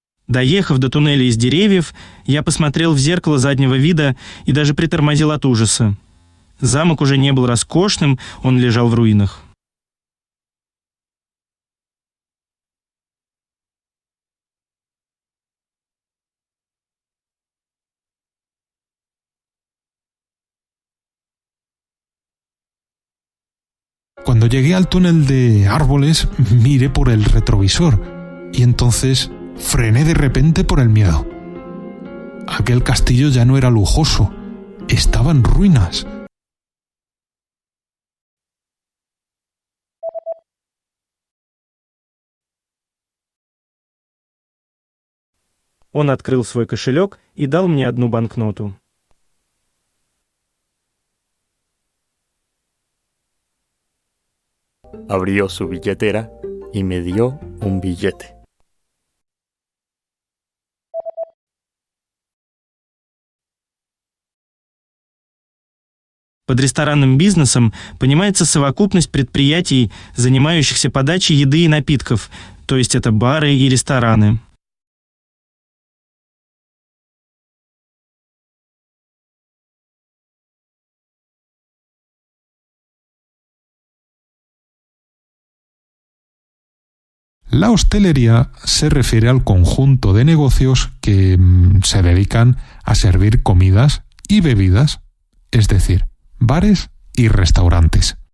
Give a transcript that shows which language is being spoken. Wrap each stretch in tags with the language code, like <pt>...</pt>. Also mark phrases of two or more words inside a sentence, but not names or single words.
<ru>Доехав до туннеля из деревьев, я посмотрел в зеркало заднего вида и даже притормозил от ужаса. Замок уже не был роскошным, он лежал в руинах.</ru> <es>Cuando llegué al túnel de árboles, miré por el retrovisor y entonces frené de repente por el miedo. Aquel castillo ya no era lujoso, estaba en ruinas.</es> <ru>Он открыл свой кошелек и дал мне одну банкноту.</ru> <es>Abrió su billetera y me dio un billete.</es> <ru>Под ресторанным бизнесом понимается совокупность предприятий, занимающихся подачей еды и напитков, то есть это бары и рестораны.</ru> <es>La hostelería se refiere al conjunto de negocios que se dedican a servir comidas y bebidas, es decir, bares y restaurantes.</es>